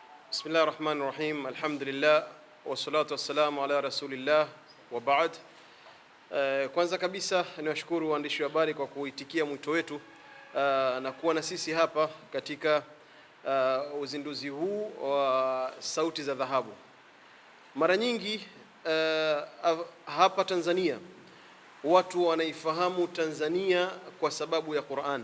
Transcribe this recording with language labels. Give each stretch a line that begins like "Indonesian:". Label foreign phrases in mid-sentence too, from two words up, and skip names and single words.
Arabic: بسم الله الرحمن الرحيم الحمد لله والصلاة والسلام على رسول الله وبعد.
Swahili: Kwanza kabisa niwashukuru waandishi wa habari kwa kuitikia mwito wetu na kuwa na sisi hapa katika uzinduzi huu wa Sauti za Dhahabu. Mara nyingi hapa Tanzania watu wanaifahamu Tanzania kwa sababu ya Qur'an.